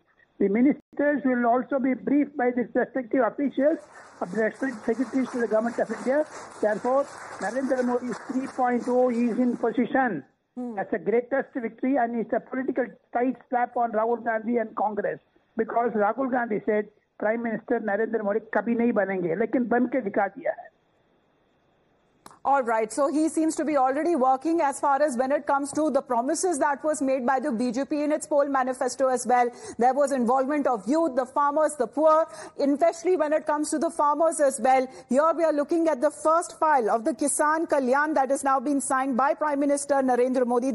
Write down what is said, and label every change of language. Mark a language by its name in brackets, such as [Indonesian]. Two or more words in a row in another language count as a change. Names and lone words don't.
[English] The ministers will also be briefed by the respective officials of the respective secretaries to the Government of India. Therefore, Narendra Modi's 3.0 is in position. That's the greatest victory, and it's a political tight slap on Rahul Gandhi and Congress, because Rahul Gandhi said Prime Minister Narendra Modi [Hindi] कभी नहीं बनेंगे, लेकिन बन के दिखा दिया है. [English] All right. So he seems to be already working as far as when it comes to the promises that was made by the BJP in its poll manifesto as well. There was involvement of youth, the farmers, the poor, especially when it comes to the farmers as well. Here we are looking at the first file of the Kisan Kalyan that is now being signed by Prime Minister Narendra Modi.